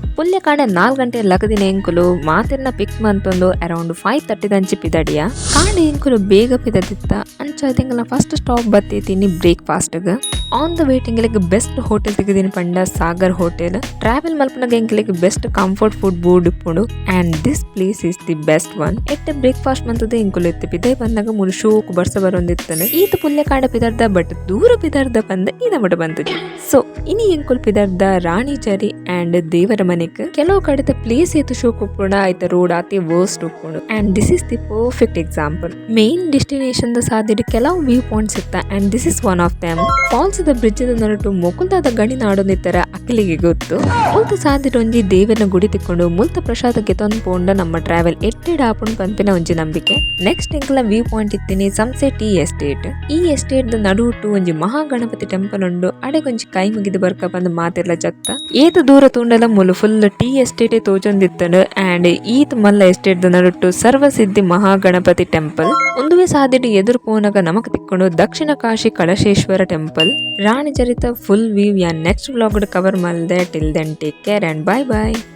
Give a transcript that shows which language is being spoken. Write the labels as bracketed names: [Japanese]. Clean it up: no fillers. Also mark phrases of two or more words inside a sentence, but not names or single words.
[Tulu] ಪುಲ್ಯ ಕಾಂಡೆ 4 ಗಂಟೆ ಲಗದಿನ ಎಂಕುಲು ಮಾತಿರ್ನ ಪಿಕ್ ಮಂತೊಂದು ಅರೌಂಡ್ 5:30 ದಂಚಿ ಪಿದಡಿಯ ಕಾಂಡೆ ಎಂಕುಲು ಬೇಗ ಪಿದದಿತ್ತ ಅಂಚ ತಿಂಗಳ [English] first stop [Tulu] ಬತ್ತೀನಿ ಬ್ರೇಕ್ಫಾಸ್ಟ್ಗೆ. [English] on the way [Tulu] ತಿಂಗಳಿಗೆ [English] best hotel [Tulu] ತೆಗೆದಿನ ಪಂಡ ಸಾಗರ್ ಹೋಟೆಲ್. [English] ಟ್ರಾವೆಲ್ [Tulu] ಮಲ್ಪನಾಗ ಎಂಕಲಿಗೆ [English] best comfort food board ಇಪ್ಪುಂಡು and this place is the best one. [Tulu] ಎಟ್ಟೆ ಬ್ರೇಕ್ಫಾಸ್ಟ್ ಮಂತದ ಎಂಕುಲು ಎತ್ತಿ ಪಿದೈ ಬಂದಾಗ ಮುಳು ಶೋಕು ಬರ್ಸ ಬರೊಂದಿತ್ತಾನೆ. ಈತ ಪುಲ್ಯ ಕಾಂಡೆ ಪಿದಾರ್ದ ಬಟ್ ದೂರ ಪಿದಾರ್ದ ಬಂದ ಇದ ಮಟ ಬಂತದೆ. ಸೊ ಇನಿ ಎಂಕುಲ್ ಪಿದಾರ್ದ ರಾಣಿ ಜರಿ ಆ್ಯಂಡ್ ದೇವರ ಮನೆಕ್ ಕೆಲವು ಕಡೆ ಪ್ಲೇಸ್ ಏತು ಶೋಕ್ ಉಪ್ಪುಂಡ ಆಯ್ತ ರೋಡ್ ಆತಿ ವರ್ಸ್ಟ್ ಉಪ್ಪುಂಡು [English] and this is the perfect example. main destination [Tulu] ದ ಸಾದಿಡ್ ಕೆಲವು [English] view points ಇತ್ತ and this is one of them. [Tulu] ಫಾಲ್ಸ್ ದ ಬ್ರಿಡ್ಜ್ ನರಟು ಮೊಕುಲ್ದಾದ ಗಣಿ ನಾಡೊಂದಿತ್ತರ ಅಕ್ಕಲಿಗೆ ಗೊತ್ತು. ಮುಲ್ತ ಸಾದಿಡ್ ಒಂಜಿ ದೇವರನ ಗುಡಿ ತಿಕ್ಕೊಂಡು ಮುಲ್ತ ಪ್ರಸಾದಕ್ಕೆ ತಂದು ಪೋಂಡ ನಮ್ಮ ಟ್ರಾವೆಲ್ ಎಟ್ಟೆಡ್ ಆಪುಂಡು ಪಂಪಿನ ಒಂಜಿ ನಂಬಿಕೆ. ನೆಕ್ಸ್ಟ್ ಎಂಕಲ [English] view point [Tulu] ಇತ್ತೀನಿ ಸನ್ಸೆಟ್ ಟೀ ಎಸ್ಟೇಟ್. ಈ ಎಸ್ಟೇಟ್ ದ ನಡುಟು ಒಂಜಿ ಮಹಾಗಣಪತಿ ಟೆಂಪಲ್ ಉಂಡು. ಅಡೆಗೊಂಜಿ ಕೈ ಮುಗಿದು ಬರ್ಕ ಬಂದು ಮಾತೆಲ್ಲ ಜತ್ತ ಏತು ದೂರ ತುಂಡಲ ಮುಲು [English] full tea estate [Tulu] ತೋಜೊಂದಿತ್ತಂಡು ಆ್ಯಂಡ್ ಈತ್ ಮಲ್ಲ ಎಸ್ಟೇಟ್ ದ ನಡುಟು ಸರ್ವಸಿದ್ಧಿ ಮಹಾಗಣಪತಿ ಟೆಂಪಲ್. ಒಂದುವೆ ಸಾದಿಡ್ ಎದುರು ಪೋನಾಗ ನಮಕ್ ತಿಕ್ಕೊಂಡು ದಕ್ಷಿಣ ಕಾಶಿ ಕಳಶೇಶ್ವರ ಟೆಂಪಲ್. ರಾಣಿ ಚರಿತ [English] full view [Tulu] ಯಾ [English] next vlog cover [Tulu] ಮಲ್ದೆ. [English] till then take care and bye bye.